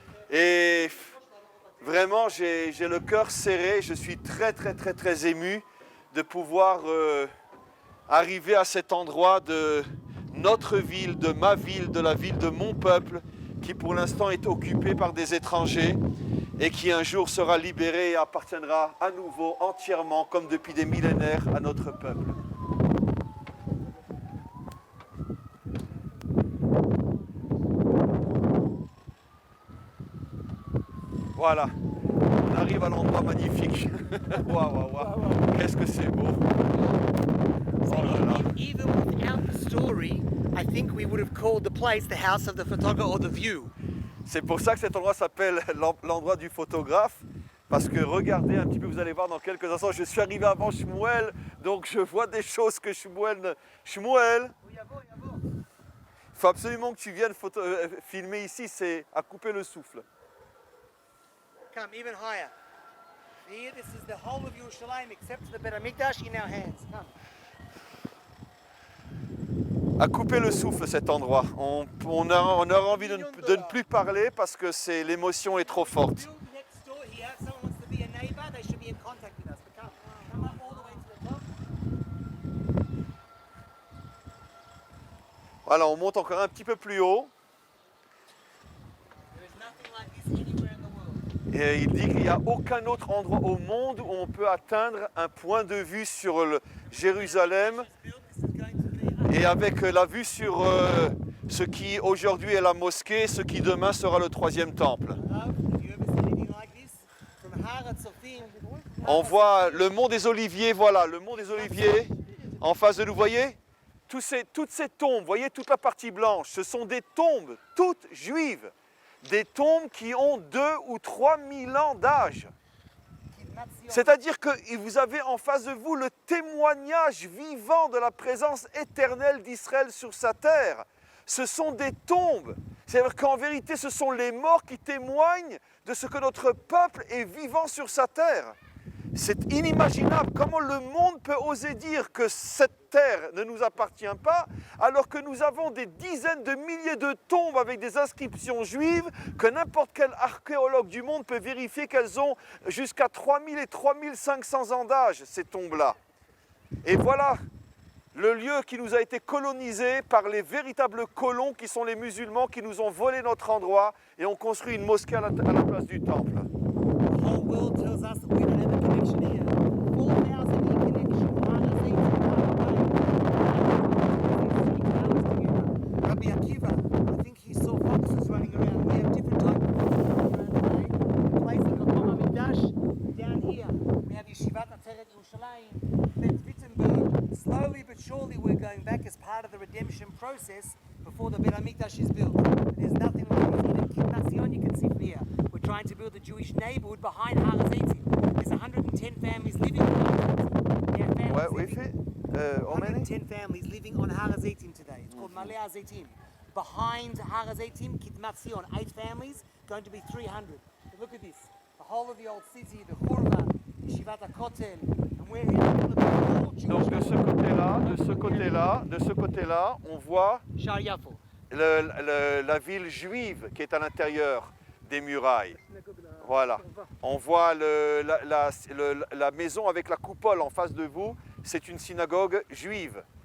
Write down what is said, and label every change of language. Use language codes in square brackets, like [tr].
[fr] Et vraiment, j'ai le cœur serré, je suis très ému de pouvoir arriver à cet endroit de notre ville, de ma ville, de la ville de mon peuple, qui pour l'instant est occupé par des étrangers et qui un jour sera libéré et appartiendra à nouveau entièrement, comme depuis des millénaires, à notre peuple. Voilà, on arrive à l'endroit magnifique. Waouh, qu'est-ce que c'est beau. Oh là là. [en] Even without the story, I think we would have called the place the house of the photographer or the view. [fr] C'est pour ça que cet endroit s'appelle l'endroit du photographe. Parce que regardez un petit peu, vous allez voir dans quelques instants, je suis arrivé avant Shmuel, donc je vois des choses que Shmuel... Shmuel, il faut absolument que tu viennes filmer ici, c'est à couper le souffle. [en] Come even higher. Here, this is the whole of Yerushalayim except for the Bet HaMikdash in our hands. Come. [fr] À couper le souffle cet endroit. On aura envie de ne plus parler parce que l'émotion est trop forte. [en] Build next door here. If someone wants to be a neighbor, they should be in contact with us. But come up all the way to the top. [fr] Voilà, on monte encore un petit peu plus haut. [en] There is nothing like this anywhere in the world. [fr] Et il dit qu'il n'y a aucun autre endroit au monde où on peut atteindre un point de vue sur le Jérusalem [en] This is going to be [fr] et avec la vue sur ce qui aujourd'hui est la mosquée, ce qui demain sera le troisième temple. [en] Have you ever seen anything like this? From Har Hatzofim. On voit le mont des Oliviers, voilà, le mont des Oliviers en face de nous, voyez toutes ces tombes, voyez toute la partie blanche, ce sont des tombes toutes juives, des tombes qui ont 2 ou 3 000 ans d'âge. C'est-à-dire que vous avez en face de vous le témoignage vivant de la présence éternelle d'Israël sur sa terre. Ce sont des tombes. C'est-à-dire qu'en vérité, ce sont les morts qui témoignent de ce que notre peuple est vivant sur sa terre. C'est inimaginable. Comment le monde peut oser dire que cette terre ne nous appartient pas, alors que nous avons des dizaines de milliers de tombes avec des inscriptions juives, que n'importe quel archéologue du monde peut vérifier qu'elles ont jusqu'à 3000 et 3500 ans d'âge, ces tombes-là. Et voilà le lieu qui nous a été colonisé par les véritables colons qui sont les musulmans qui nous ont volé notre endroit et ont construit une mosquée à la place du temple. The whole world tells us that we don't have a connection here. 4,000 year connection. Rabbi Akiva, I think he saw foxes running around. We have different types of foxes running around today. The place of Makom HaMikdash, down here, we have Yeshivat Atzeret Yerushalayim, then Wittenberg. Slowly but surely we're going back as part of the redemption process before the Bet HaMikdash is built. There's nothing like this. Even Kibbutz Zion you can see from here. We're trying to build a Jewish neighborhood behind Har HaZeitim. There's 110 families living on Har HaZeitim. There are families [fr] Ouais, oui, [en] living- fait. How many? 110 families living on Har HaZeitim today. It's called Maleh HaZeitim. Behind Har HaZeitim, Kidmat Zion, 8 families, going to be 300. But look at this. The whole of the old city, the Churva, Yeshivat HaKotel, and we're here in the whole Jewish [fr] Donc de ce côté-là, de ce côté-là, de ce côté-là, on voit [he] Shar Yafo. [fr] la ville juive qui est à l'intérieur des murailles. Voilà. On voit la maison avec la coupole en face de vous, c'est une synagogue juive.